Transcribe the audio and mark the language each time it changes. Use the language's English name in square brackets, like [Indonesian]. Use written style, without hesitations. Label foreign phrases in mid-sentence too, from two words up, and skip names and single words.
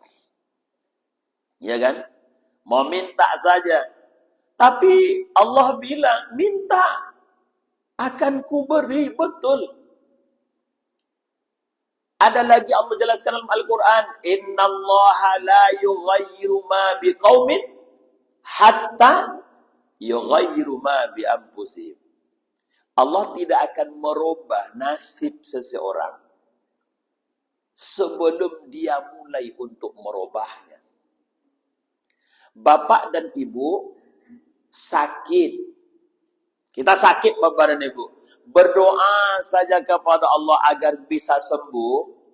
[Indonesian] Ya kan? Meminta saja. Tapi Allah bilang, minta, akan kuberi, betul. Ada lagi Allah jelaskan dalam Al-Quran, [Arabic] إن الله لا يغير ما بقوم حتى يغيروا ما بأنفسهم. [Indonesian] Allah tidak akan merubah nasib seseorang sebelum dia mulai untuk merubahnya. Bapak dan Ibu sakit. Kita sakit, Bapak dan Ibu. Berdoa saja kepada Allah agar bisa sembuh.